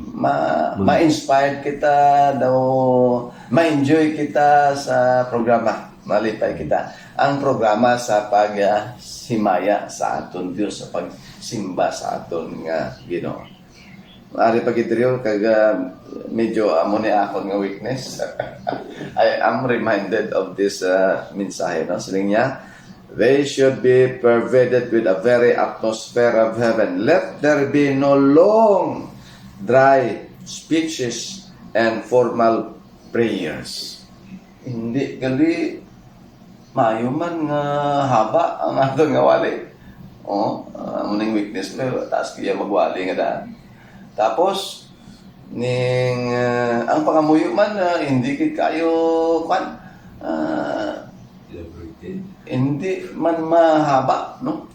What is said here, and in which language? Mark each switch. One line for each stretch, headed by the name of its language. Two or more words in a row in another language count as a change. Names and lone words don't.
Hiligaynon: ma-inspired kita, daw ma-enjoy kita sa programa. Malipay kita. Ang programa sa pagsimaya sa aton Dios, sa pagsimba sa aton nga Ginoo. Ari pagidriyo kag medyo amo ni akon nga weakness.
English: I am reminded of this mensahe, no?
Hiligaynon: Siling niya,
English: they should be pervaded with a very atmosphere of heaven. Let there be no long, dry speeches and formal prayers.
Hiligaynon: Hindi gali maayo man nga haba ang aton nga wali. Muning weakness pero taas kaya magwali nga daan. Tapos ning ang pangamuyo man hindi kit kayo kwan hindi man mahaba, no?